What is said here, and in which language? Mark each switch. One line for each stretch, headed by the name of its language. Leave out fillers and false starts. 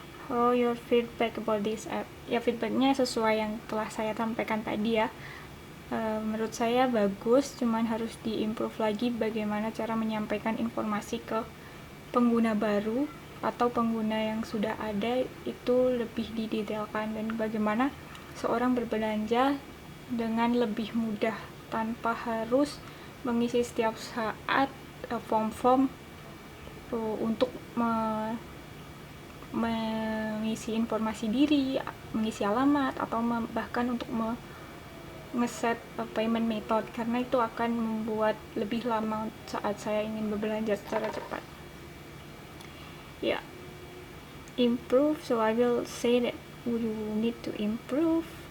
English: How your feedback about this app?
Indonesian: Ya feedbacknya sesuai yang telah saya sampaikan tadi ya. Menurut saya bagus, cuman harus diimprove lagi bagaimana cara menyampaikan informasi ke pengguna baru atau pengguna yang sudah ada itu lebih didetailkan, dan bagaimana seorang berbelanja dengan lebih mudah tanpa harus mengisi setiap saat form-form untuk mengisi informasi diri, mengisi alamat, atau bahkan untuk ngeset payment method, karena itu akan membuat lebih lama saat saya ingin berbelanja secara cepat.
English: Ya, improve, so I will say that you need to improve.